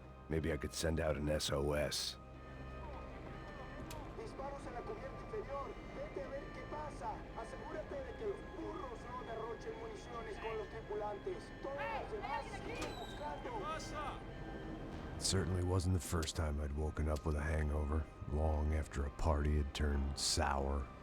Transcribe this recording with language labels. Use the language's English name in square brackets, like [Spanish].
[English] Maybe I could send out an SOS. [Spanish] Disparos en la cubierta inferior. Vete a ver qué pasa. Asegúrate de que los burros no derrochen municiones con los tripulantes. Todas las demás siguen buscando. [English] It certainly wasn't the first time I'd woken up with a hangover, long after a party had turned sour.